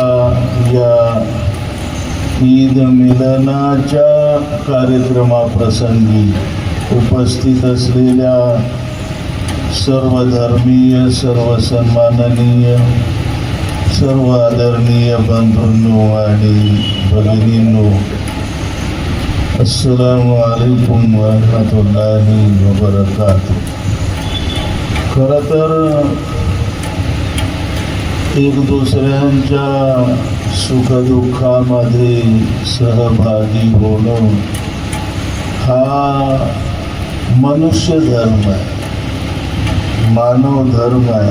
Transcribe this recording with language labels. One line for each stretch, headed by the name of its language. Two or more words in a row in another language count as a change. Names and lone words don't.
Marathi: या ईद मिलनाच्या कार्यक्रमाप्रसंगी उपस्थित असलेल्या सर्व धर्मीय, सर्व सन्माननीय, सर्व आदरणीय बंधूंनो आणि भगिनींनो,
Arabic: السلام عليكم ورحمة الله وبركاته.
Marathi: खरं तर एक दुसऱ्यांच्या सुखदुःखामध्ये सहभागी होणं हा मनुष्य धर्म आहे, मानव धर्म आहे।